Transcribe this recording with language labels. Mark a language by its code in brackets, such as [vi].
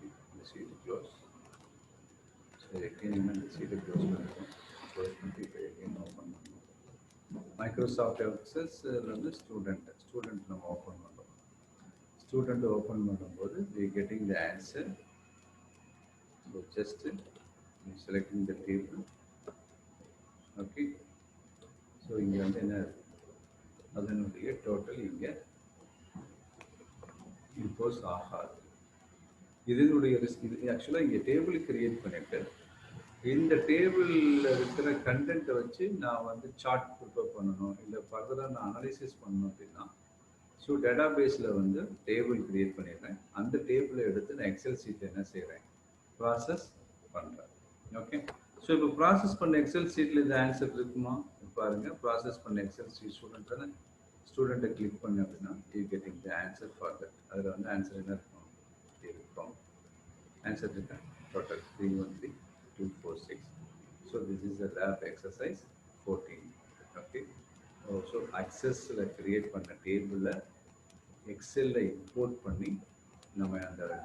[ta] இந்த சீட்டு close. So எங்கேயும் இந்த சீட்டை க்ளோஸ் பண்ணுறோம். க்ளோஸ் பண்ணிட்டு இப்போ எங்கேயும் ஓப்பன் பண்ணுறோம். மைக்ரோசாஃப்ட் எக்ஸஸ் வந்து ஸ்டூடெண்ட் நம்ம ஓப்பன் பண்ணுறோம். ஸ்டூடெண்ட் ஓப்பன் பண்ணும்போது [en] we getting the answer. So just selecting the table. Okay. [ta] So இங்கே வந்து என்ன அதனுடைய டோட்டல் இங்கே இம்போஸ் ஆகாது. இதனுடைய இது ஆக்சுவலாக இங்கே டேபிள் கிரியேட் பண்ணிட்டு இந்த டேபிளில் இருக்கிற கண்டென்ட்டை வச்சு நான் வந்து சார்ட் ப்ரிப்பேர் பண்ணணும், இல்லை ஃபர்தராக நான் அனாலிசிஸ் பண்ணணும் அப்படின்னா ஸோ டேட்டா பேஸில் வந்து டேபிள் கிரியேட் பண்ணிடுறேன். அந்த டேபிளை எடுத்து நான் எக்ஸல் ஷீட்டில் என்ன செய்கிறேன், ப்ராசஸ் பண்ணுறேன். ஓகே. ஸோ இப்போ ப்ராசஸ் பண்ண எக்ஸல் ஷீட்டில் இந்த ஆன்சர் இருக்குமா பாருங்கள். ப்ராசஸ் பண்ண எக்ஸல் ஷீட் ஸ்டூடெண்ட் தானே. ஸ்டூடெண்ட்டை கிளிக் பண்ணி அப்படின்னா [en] You getting the answer for that. [ta] அதில் வந்து ஆன்சர் என்ன இருக்கும், ஆன்சர் இருக்கேன் total 313,246. [en] So this is a lab exercise 14. Okay. [ta] So access create பண்ண டேபிளில் எக்ஸலில் இம்போர்ட் பண்ணி நம்ம அந்த